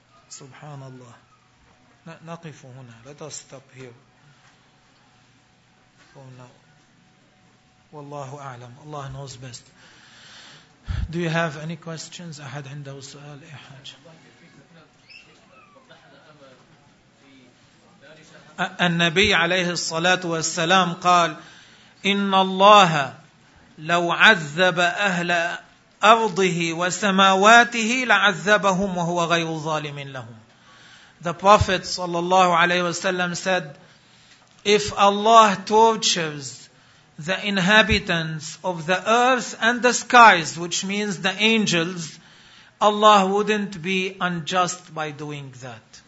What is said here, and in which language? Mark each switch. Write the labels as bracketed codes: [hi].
[en] Subhanallah. [ar] نَقِفُ هُنَا. [en] Let us stop here. [ar] والله أعلم. [en] Allah knows best. Do you have any questions? [ar] أحد عنده سؤال أي حاجة؟ النبي عليه الصلاة والسلام قال إن الله لو عذب أهل أرضه وسماواته لعذبهم وهو غير ظالم لهم. [en] The Prophet صلى الله عليه وسلم said, if Allah tortures the inhabitants of the earth and the skies, which means the angels, Allah wouldn't be unjust by doing that.